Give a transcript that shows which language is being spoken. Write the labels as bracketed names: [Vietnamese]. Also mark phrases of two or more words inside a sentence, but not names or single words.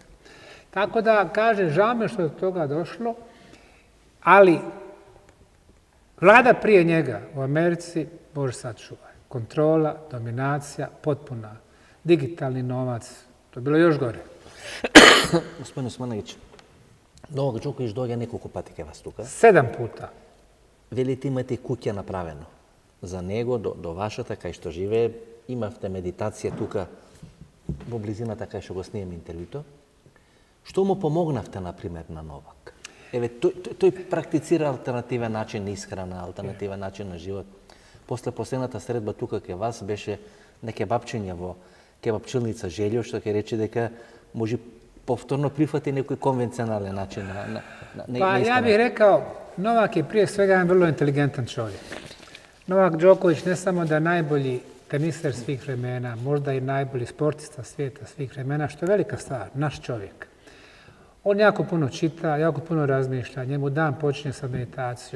[Bosnian] Tako da, kaže, žao me što je do toga došlo, ali vlada prije njega u Americi, Bože sačuvaj, kontrola, dominacija, potpuna, digitalni novac, to je bilo još gore. [Macedonian] Господин Османовиќ, Новак Ѓоковиќ доѓе неколико пати ке вас тука. [Bosnian] 7 puta. [Macedonian] Велите имате куќа направено за него, до вашата, кај што живее. Имавте медитација тука во близината кај што го снимам интервјуто. Што му помогнавте, например, на Новак? Еве, тој практицира алтернативен начин на исхрана, алтернативен начин на живот. После последната средба тука кај вас беше на кебапчиња во кебапчилница Желјо, што ќе рече дека може повторно прифати некој конвенционален начин на [Bosnian] Pa ja bih rekao, Novak je prije svega jedan vrlo inteligentan čovjek. Novak Đoković ne samo da je najbolji teniser svih vremena, možda i najbolji sportista svijeta svih vremena, što je velika stvar, naš čovjek. On jako puno čita, jako puno razmišlja, njemu dan počinje sa meditacijom.